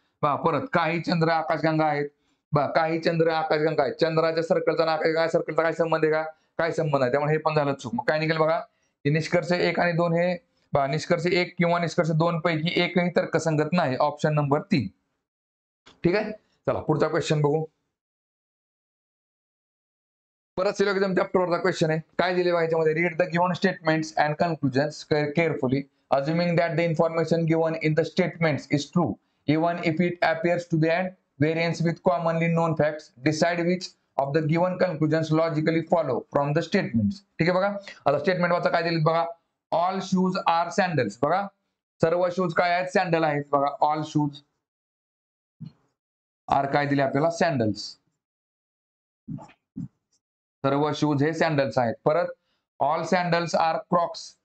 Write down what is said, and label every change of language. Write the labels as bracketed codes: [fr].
[mr] बघा परत काही चंद्र आकाशगंगा आहेत. बघा काही चंद्र आकाशगंगा आहेत, चंद्राच्या सर्कलचा आकाशगंगा सर्कलचा काय संबंध आहे का, काय संबंध आहे, त्यामुळे हे पण झालं चूक. मग काय निघेल बघा, हे निष्कर्ष 1 आणि 2 हे निष्कर्ष 1 किंवा निष्कर्ष 2 पैकी एकही तर्कसंगत नाही, ऑप्शन नंबर 3. ठीक आहे, चला पुढचा क्वेश्चन बघू. परत सिलोगिझम चॅप्टरवरचा क्वेश्चन आहे. काय दिले बघा याच्यामध्ये, [en] Read the given statements and conclusions carefully assuming that the information given in the statements is true even if it appears to be at variance with commonly known facts. Decide which of the given conclusions logically follow from the statements. [mr] ठीक आहे बघा, आता statement वाचा काय दिले बघा, [en] All shoes are sandals. [mr] बघा सर्व शूज काय आहेत, सॅन्डल आहेत. बघा [en] all shoes are [mr] काय दिले आपल्याला, सॅन्डल्स. सर्व शूज हे सॅन्डल्स आहेत. परत [en] All sandals are crocs.